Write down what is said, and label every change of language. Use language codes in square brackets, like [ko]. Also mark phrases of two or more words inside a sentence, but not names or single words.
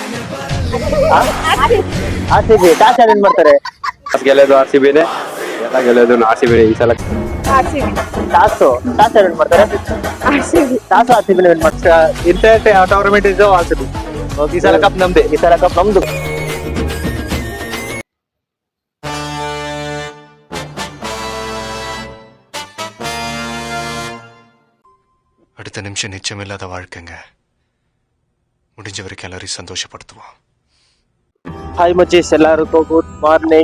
[kn] ಆರ್ಸಿ ಬಿ ಟಾಸ್ ಯಾರು ವಿನ್ ಮಾಡ್ತಾರೆ? ಗೆಲ್ಲೋದು ಆರ್ ಸಿ ಬಿನೇ, ಎಲ್ಲ ಗೆಲ್ಲೋದು ಆರ್ ಸಿ ಬಿನೇ ಈ ಸಲ. ಟಾಸು ಯಾರು ವಿನ್ ಮಾಡ್ತಾರೆ? ಟಾಸು ಆರ್ ಸಿ ಬಿ ವಿನ್ ಮಾಡ್ತಾರೆ. [en] inter tournament is R C B. [kn] ಈ ಸಲ ಕಪ್ ನಮ್ದೆ. ಈ ಸಲ ಕಪ್ ನಮ್ದು. [ta] அடுத்த நிமிஷம் நிச்சயமில்லாத வாழ்க்கைங்க. முடிஞ்ச வரைக்கும் எல்லாரையும் சந்தோஷப்படுத்துவோம். ஹாய் மச்சீஸ், எல்லாருக்கும் [en] good morning.